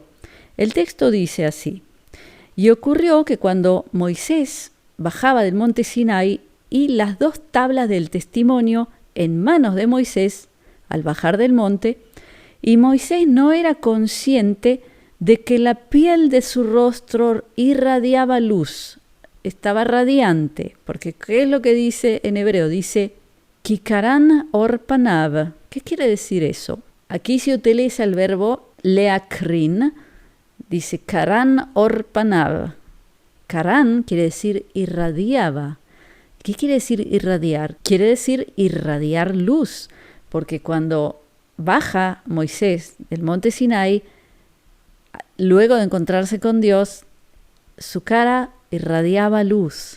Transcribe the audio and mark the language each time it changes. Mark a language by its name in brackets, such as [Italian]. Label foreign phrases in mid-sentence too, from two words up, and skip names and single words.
[Spanish] El texto dice así: y ocurrió que cuando Moisés bajaba del monte Sinai y las 2 tablas del testimonio en manos de Moisés al bajar del monte, y Moisés no era consciente de que la piel de su rostro irradiaba luz, estaba radiante, porque ¿qué es lo que dice en hebreo? [Hebrew] Dice כי קרן עור פניו. [Spanish] ¿Qué quiere decir eso? Aquí se utiliza el verbo leakrin, dice [Hebrew] קרן עור פניו. [Spanish] Karan quiere decir irradiaba. ¿Qué quiere decir irradiar? Quiere decir irradiar luz, porque cuando baja Moisés del monte Sinai, luego de encontrarse con Dios, su cara irradiaba luz.